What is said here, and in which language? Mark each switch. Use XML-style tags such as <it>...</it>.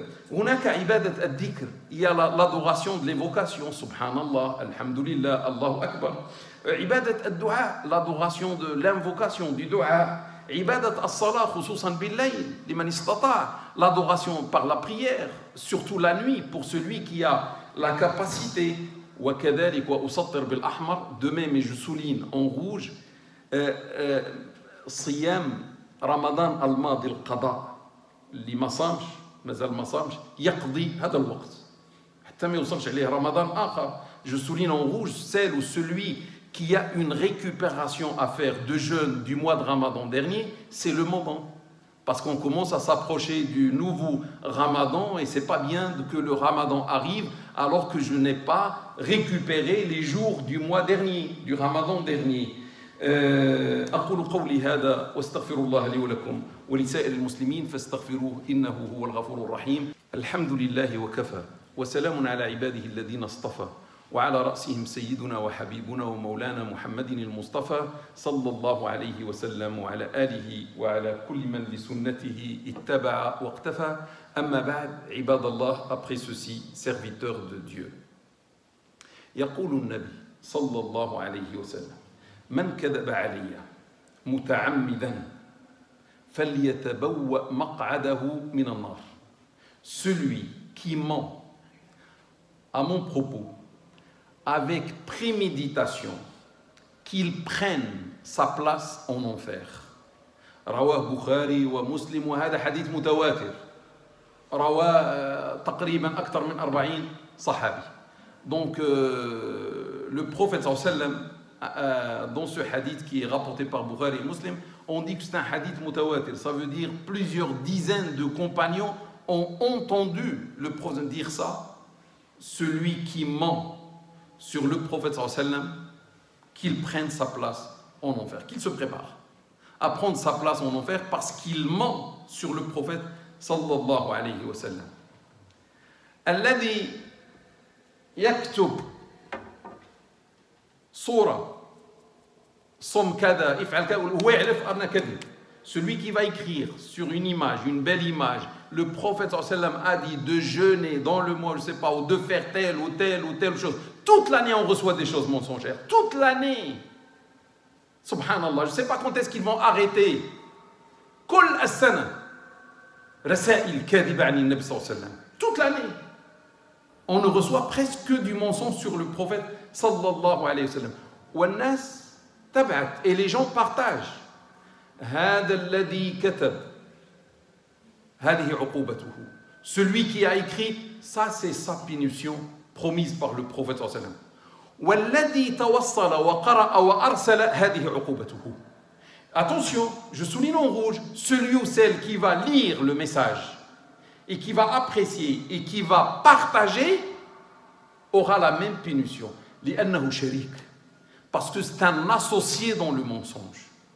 <ar>هناك عبادة الذكر,</ar> <fr>il y a l'adoration de l'évocation, subhanallah, alhamdulillah, Allahu akbar.</fr> <ar>عبادة الدعاء,</ar> <fr>l'adoration de l'invocation, du dua.</fr> <ar>عبادة الصلاة خصوصا بالليل لمن استطاع,</ar> <fr>l'adoration par la prière, surtout la nuit pour celui qui a la capacité.</fr> <ar>وكذلك وأسطر بالأحمر,</ar> <fr>de même, et je souligne en rouge,</fr> <ar>صيام رمضان الماضي القضاء اللي ما صامش, مازال ما صامش, يقضي هذا الوقت حتى ما يوصلش عليه رمضان آخر.</ar> <fr>Je souligne en rouge celle ou celui qu'il y a une récupération à faire de jeûne du mois de Ramadan dernier, c'est le moment. Parce qu'on commence à s'approcher du nouveau Ramadan et c'est pas bien que le Ramadan arrive alors que je n'ai pas récupéré les jours du mois dernier, du Ramadan dernier.</fr> <ar>أقول قولي هذا واستغفر الله لي ولكم ولسائر المسلمين فاستغفروه إنه هو الغفور الرحيم. الحمد لله وكفى وسلام على عباده الذين اصطفى وعلى رأسهم سيدنا وحبيبنا ومولانا محمد المصطفى صلى الله عليه وسلم وعلى آله وعلى كل من لسنته اتبع واقتفى. أما بعد عباد الله,</ar> <fr>après ceci, serviteurs de Dieu.</fr> <ar>يقول النبي صلى الله عليه وسلم من كذب علي متعمدا فليتبوأ مقعده من النار.</ar> <fr>Celui qui ment à mon propos avec préméditation, qu'il prenne sa place en enfer.</fr> <ar>رواه بخاري ومسلم وهذا حديث متواتر. رواه تقريبا أكثر من 40 صحابي.</ar> <fr>Donc le prophète sallallahu alayhi wa sallam, dans ce hadith qui est rapporté par Bukhari et Muslim, on dit que c'est un hadith mutawatir. Ça veut dire plusieurs dizaines de compagnons ont entendu le prophète dire ça. Celui qui ment sur le prophète sallallahu alayhi wa sallam, qu'il prenne sa place en enfer, qu'il se prépare à prendre sa place en enfer parce qu'il ment sur le prophète sallallahu alayhi wa sallam.</fr> <ar>الذي يكتب صورة صم كذا افعل كذا وهو يعرف أنه كذب.</ar> <fr>Celui qui va écrire sur une image, une belle image, le prophète sallallahu alayhi wa sallam a dit de jeûner dans le mois, je ne sais pas, ou de faire telle ou telle chose. Toute l'année, on reçoit des choses mensongères. Toute l'année. Subhanallah, je ne sais pas quand est-ce qu'ils vont arrêter.</fr> <ar>Kul as-sana. Rasail kadhiba ani nabi</ar> <fr>sallallahu alayhi wa sallam. Toute l'année. On ne reçoit presque que du mensonge sur le prophète sallallahu alayhi wa sallam.</fr> <ar>Wannas tabat.</ar> <fr>Et les gens partagent.</fr> <ar>هذا الذي كتب هذه عقوبته.</ar> <fr>Celui qui a écrit, ça c'est sa punition promise par le prophète sallallahu alayhi wa sallam.</fr> <ar>والذي توصل وقرأ وأرسل هذه عقوبته.</ar> <fr>Attention, je souligne en rouge, celui ou celle qui va lire le message et qui va apprécier et qui va partager aura la même punition.</fr> <ar>لأنه شريك.</ar> <fr>Parce que c'est un associé dans le mensonge.</fr>